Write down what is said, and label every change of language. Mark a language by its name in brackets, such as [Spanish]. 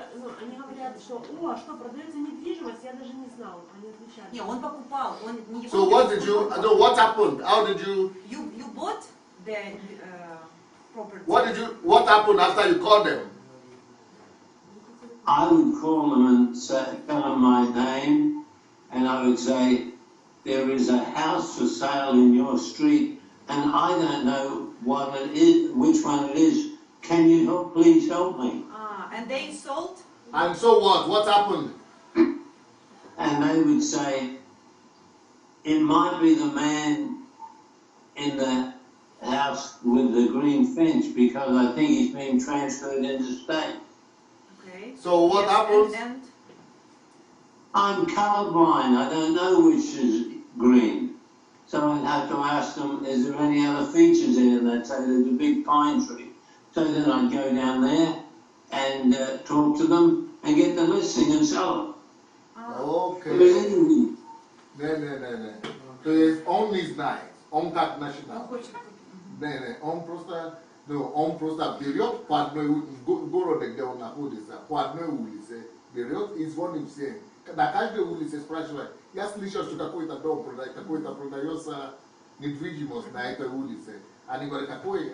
[Russian] Ну, они говорят, что, о, а что, продается недвижимость? Я даже не знал. Они отвечали. Не, он покупал, он не его. [English] So what did you, so what happened? How did you, You bought the property. what happened after you called them? I would call them and say, tell them my name, and I would say, there is a house for sale in your street, and I don't know what it is, which one it is. Can you help? Please help me. And they sold. And so what? What happened? And they would say, it might be the man in the house with the green fence because I think he's been transferred interstate. Okay. So what Yes, happens? And I'm colourblind. I don't know which is green. So I'd have to ask them, is there any other features there? And they'd say there's a big pine tree. So then I'd go down there and talk to them and get the listing and sell Okay. it. [Russian] Не. То есть он не знает, он как он начинал. хочет. Не, он просто берет по одной городе, где он находится, по одной улице, берет и звонит всем. На каждой улице спрашивает, я слышал, что какой-то дом какой-то продается недвижимость на этой улице. Они говорят, какой?